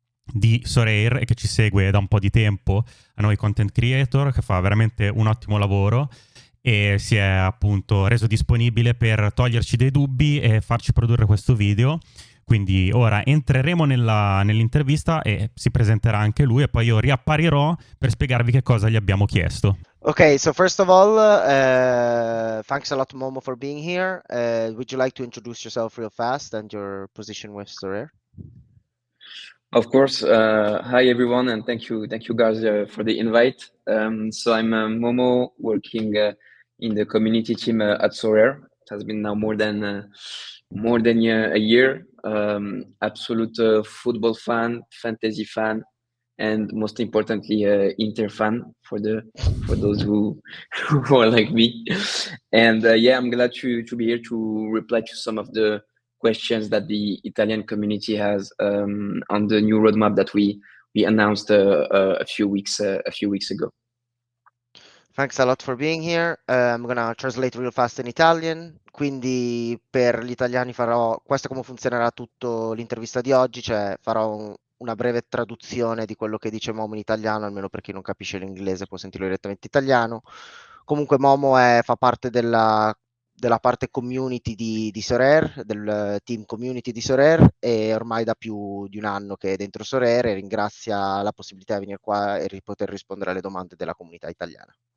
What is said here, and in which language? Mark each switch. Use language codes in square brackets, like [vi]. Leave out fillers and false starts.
[it] di Sorare e che ci segue da un po' di tempo, a noi content creator, che fa veramente un ottimo lavoro e si è appunto reso disponibile per toglierci dei dubbi e farci produrre questo video. Quindi ora entreremo nell'intervista e si presenterà anche lui e poi io riapparirò per spiegarvi che cosa gli abbiamo chiesto. [en] Okay, so first of all, thanks a lot, Momo, for being here. Would you like to introduce yourself real fast and your position with Sorare? Of course. Hi everyone, and thank you guys for the invite. So I'm Momo, working in the community team at Sorare. It has been now more than a year. Absolute football fan, fantasy fan, and most importantly, Inter fan for those who are like me. And yeah, I'm glad to be here to reply to some of the questions that the Italian community has on the new roadmap that we announced a few weeks ago. Thanks a lot for being here. I'm gonna translate real fast in Italian. [it] Quindi per gli italiani farò, questo è come funzionerà tutto l'intervista di oggi, cioè farò una breve traduzione di quello che dice Momo in italiano, almeno per chi non capisce l'inglese può sentirlo direttamente in italiano. Comunque Momo fa parte della parte community di Sorare, del team community di Sorare, e ormai da più di un anno che è dentro Sorare e ringrazia la possibilità di venire qua e poter rispondere alle domande della comunità italiana.